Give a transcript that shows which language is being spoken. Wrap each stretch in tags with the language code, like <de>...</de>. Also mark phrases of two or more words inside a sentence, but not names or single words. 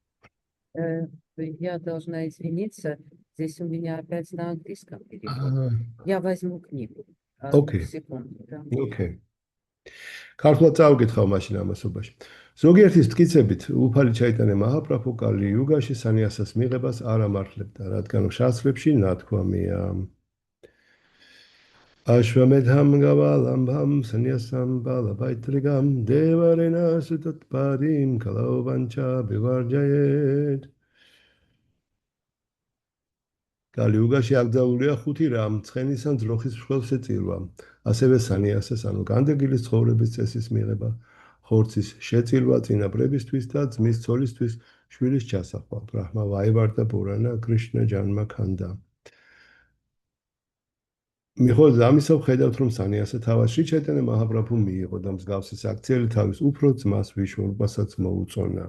<ru>Я должна извиниться, здесь у меня опять на английском перевод. Я возьму книгу. Окей. Секунду. Да. Okay.</ru> <ka>ქართულად წავიკითხავ მაშინ ამასობაში. ზოგიერთის მტკიცებით, უფალი ჩაიტანე მაჰაპრაბჰუ კალი იუგაში სანიასას მიღებას არ ამართლებდა, რადგან შასტრებში ნათქვამია.</ka> <sa>अश्वमेधं गवालम्भं संन्यासं पलपैतृकं देवरेण सुतोत्पत्तिं कलौ पञ्च विवर्जयेत्.</sa> <ka>Kaliugashi აკრძალულია 5 რამ ცხენისა ძროხის მსხვილ შეწირვა. ასევე სანიასეს ანუ განდეგილის ცხოვრების წესის მიღება, ხორცის შეწირვა წინაპრებისთვის და ძმის ცოლისთვის შვილის ჩასახვა. ბრაჰმა ვაივარტა პურანა კრიშნა ჯანმა ქანდა. მიუხედავად ამისა, ვხედავთ, რომ სანიასა თავად შრი ჩაიტანია მაჰაპრაბჰუ მიიღო და მსგავსი საქციელი თავის უფრო ძმას ვიშვარუპასაც მოუწონა.</ka>